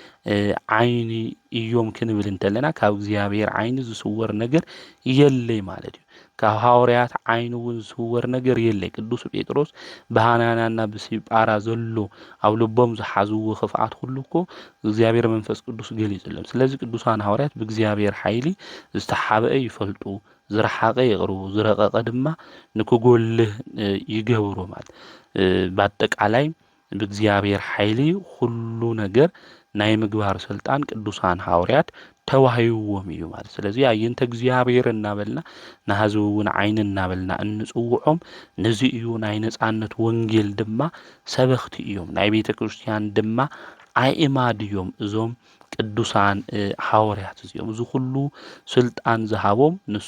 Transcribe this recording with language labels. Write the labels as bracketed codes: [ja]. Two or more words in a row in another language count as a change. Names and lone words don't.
[ti] ዓይኒ እዮም ክንብል እንተለና ካብ እግዚአብሔር ዓይኒ ዝስወር ነገር የለይ ማለት እዩ ካብ ሐዋርያት ዓይኒ እውን ዝስወር ነገር የለይ ቅዱስ ጴጥሮስ በሃናናና በሲጳራ ዘሎ ኣብ ልቦም ዝሓዝዎ ክፍኣት ሁሉ እኮ እግዚአብሔር መንፈስ ቅዱስ ገሊጹሎም ስለዚ ቅዱሳን ሐዋርያት ብእግዚአብሔር ኃይሊ ዝተሓበአ ይፈልጡ ዝረሓቀ ይቅርቡ ዝረቀቀ ድማ ንክጎልህ ይገብሩ ማለት በአጠቃላይ በእግዚአብሔር ኃይሊ ሁሉ ነገር ናይ ምግባር ስልጣን ቅዱሳን ሐዋርያት ተዋሂብዎም እዩ ማለት ስለዚ [gez] አየንተ እግዚአብሔር [ti] እናበልና ናህዝውን ዓይን እናበልና እንጽውዖም ነዚ እዩ ናይ ነጻነት ወንጌል ድማ ሰበኽቲ እዮም ናይ ቤተ ክርስቲያን ድማ አእማድ እዮም እዞም ቅዱሳን ሐዋርያት እዚኦም እዚ ሁሉ ስልጣን ዝሃቦም ንሱ